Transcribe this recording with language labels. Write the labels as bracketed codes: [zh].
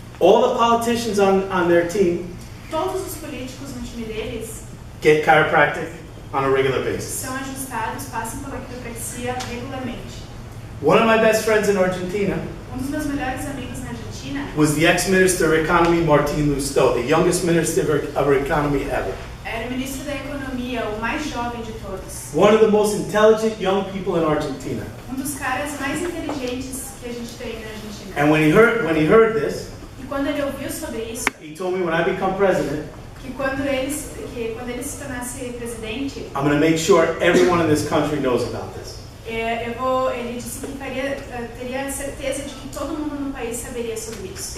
[en] All the politicians on their team [pt] Todos os políticos no time deles [en] get chiropractic on a regular basis. [pt] são ajustados, passam pela quiropraxia regularmente. [en] One of my best friends in Argentina [pt] Dos meus melhores amigos na Argentina [en] was the ex-minister of economy, Martin Lustó, the youngest minister of economy ever. [pt] era o ministro da Economia, o mais jovem de todos. [en] One of the most intelligent young people in Argentina. [pt] Dos caras mais inteligentes que a gente tem na Argentina. [en] And when he heard this, [pt] E quando ele ouviu sobre isso, [en] he told me when I become president, [pt] que quando ele se tornasse presidente, [en] I'm going to make sure everyone in this country knows about this. [pt] ele disse que teria certeza de que todo mundo no país saberia sobre isso.